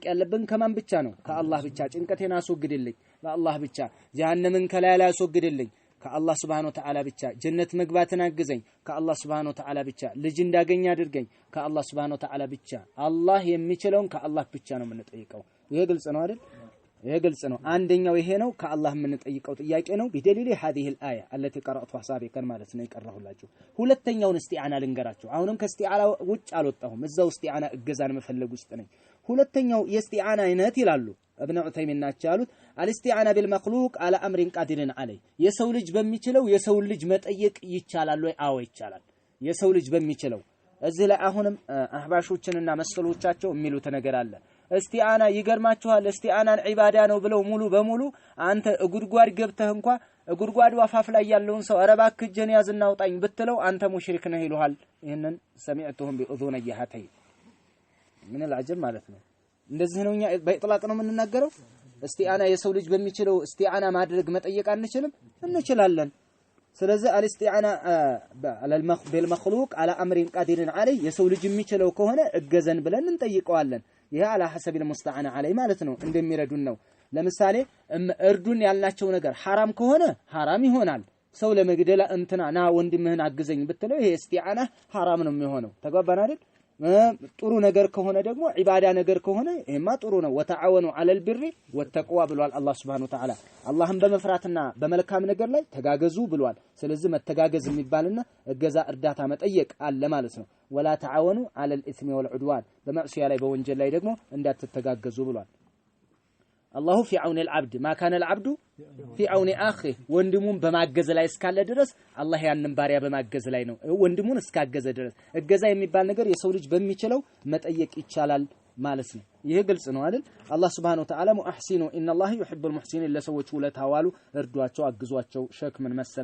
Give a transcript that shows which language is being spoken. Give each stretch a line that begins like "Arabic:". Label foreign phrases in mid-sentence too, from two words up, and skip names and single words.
Amharic: ያለብን ከማን ብቻ ነው ከአላህ ብቻ ጭንቀቴን አስወግድልኝ ለአላህ ብቻ ጀሃነምን ከላይ ላይ አስወግድልኝ ከአላህ
Arabic: سبحانه وتعالى
Amharic: ብቻ ጀነት መግባትን አግዘኝ ከአላህ
Arabic: سبحانه وتعالى
Amharic: ብቻ ልጅ እንዳገኝ አድርገኝ ከአላህ
Arabic: سبحانه وتعالى
Amharic: ብቻ አላህ የሚችለውን ከአላህ ብቻ ነው የምንጠይቀው ይሄ ግልጽ ነው አይደል ይሄ ግልጽ ነው አንደኛው ይሄ ነው ከአላህ የምንጠይቀው ጥያቄ ነው ቢደሊል
Arabic: هذه الايه التي قرأتها سابقا
Amharic: ማለት ነው ይቀራሁላችሁ ሁለተኛውን እስቲዓና ልንገራችሁ አሁንም ከእስቲዓና ውጭ አልወጣሁም እዛው እስቲዓና እገዛን መፈለግ ውስጥ ነኝ ሁለተኛው የእስቲዓና አይነት ይላሉ ابن عثيمين ናቻሉት
Arabic: الاستعانه بالمخلوق على امر قادر عليه
Amharic: የሰው ልጅ በሚችለው የሰው ልጅ መጠየቅ ይቻላል ወይ አዎ ይቻላል የሰው ልጅ በሚችለው እዚህ ላይ አሁንም አህባሾችንና መሰሎቻቸው የሚሉት ነገር አለ እስቲዓና ይገርማችኋል እስቲዓናን ዒባዳ ነው ብለው ሙሉ በሙሉ አንተ ጉድጓድ ገብተህ እንኳን ጉድጓዱ አፋፍ ላይ ያለውን ሰው አረባክ ጀን ያዝና አውጣኝ ብትለው አንተ ሙሽሪክ ነህ ይሉሃል ይሄንን
Arabic: سمعتهم بأذني حتى
Amharic: ምን العجب ማለት ነው እንደዚህ ነው እኛ በኢጥላቅ ነው የምንናገረው እስቲዓና የሰው ልጅ በሚችለው እስቲዓና ማድረግ መጠየቅ አንችልም እንችላለን ስለዚህ አልስቲዓና
Arabic: بالمخلوق على امر قادر عليه
Amharic: የሰው ልጅ የሚችለው ከሆነ እገዘን ብለን እንጠይቀዋለን ይሄ
Arabic: على حسب المستعان عليه
Amharic: ማለት ነው እንደሚረዱን ነው ለምሳሌ እርዱን ያልናቸው ነገር حرام ከሆነ حرام ይሆናል ሰው ለመግደል እንትና ና ወንድምህን አግዘኝ ብትለው ይሄ እስቲዓና حرام ነው የሚሆነው ተግባባን አይደል ጥሩ ነገር ከሆነ ደግሞ ዒባዳ ነገር ከሆነ ይሄማ ጥሩ ነው
Arabic: وتعاونوا على البر والتقوى
Amharic: ብሏል አላህ
Arabic: سبحانه وتعالى
Amharic: አላህን በመፍራትና በመልካም ነገር ላይ ተጋገዙ ብሏል ስለዚህ መተጋገዝ የሚባልና እገዛ እርዳታ መጠየቅ አለ ማለት ነው
Arabic: ولا تعاونوا على الإثم والعدوان
Amharic: በመዕሲያ ላይ በወንጀል ላይ ደግሞ እንዳትተጋገዙ ብሏል الله
Arabic: في عون العبد ما كان العبد في عون اخيه
Amharic: ወንድሙን በማገዝ ላይ እስካለ ድረስ አላህ ያንን ባሪያ በማገዝ ላይ ነው ወንድሙን እስካገዘ ድረስ እገዛ የሚባል ነገር የሰው ልጅ በሚችለው መጠየቅ ይቻላል ማለት ነው ይሄ ግልጽ ነው አይደል አላህ
Arabic: سبحانه وتعالى
Amharic: ሙህሲኑ
Arabic: إن الله يحب المحسنين
Amharic: ለሰዎች ውለታዋሉ እርዷቸው አግዟቸው ሸክምን መሰል